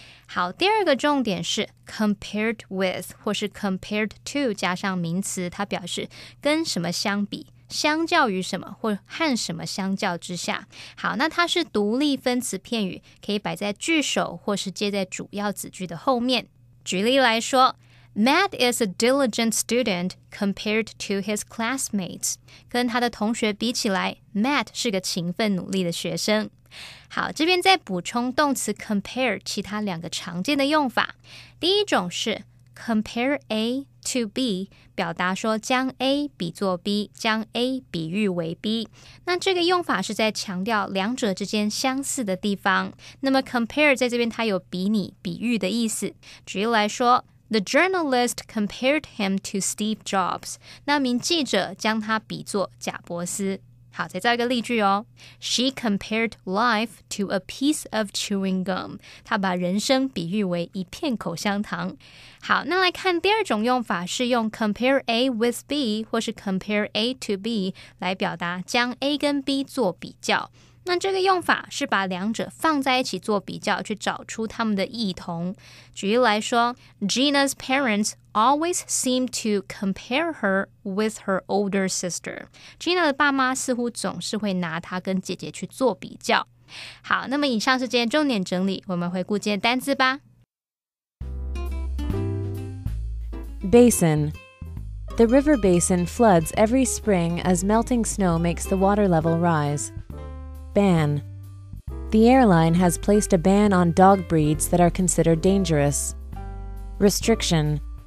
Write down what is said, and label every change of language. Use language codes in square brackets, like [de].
[zh] 好，第二个重点是 compared with 或是 compared to 加上名词，它表示跟什么相比，相较于什么或和什么相较之下。好，那它是独立分词片语，可以摆在句首或是接在主要子句的后面。举例来说 [en] Matt is a diligent student compared to his classmates. [zh] 跟他的同学比起来 Matt 是个勤奋努力的学生。好，这边再补充动词 compare 其他2个常见的用法。第一种是 compare A to B， 表达说将 A 比作 B， 将 A 比喻为 B。那这个用法是在强调2者之间相似的地方。那么 compare 在这边它有比拟、比喻的意思。举例来说 [en] The journalist compared him to Steve Jobs. [zh] 那名记者将他比作贾伯斯。好，再造一个例句哦。 [en] She compared life to a piece of chewing gum. [zh] 她把人生比喻为一片口香糖。好，那来看第二种用法，是用 compare A with B 或是 compare A to B 来表达将 A 跟 B 做比较。那这个用法是把2者放在一起做比较，去找出它们的异同。举例来说 [en] Gina's parents always seem to compare her with her older sister. [zh] Gina 的爸妈似乎总是会拿她跟姐姐去做比较。好，那么以上是今天重点整理，我们回顾今天单字吧。 [en] Basin. The river basin floods every spring as melting snow makes the water level rise. Ban. The airline has placed a ban on dog breeds that are considered dangerous. Restriction.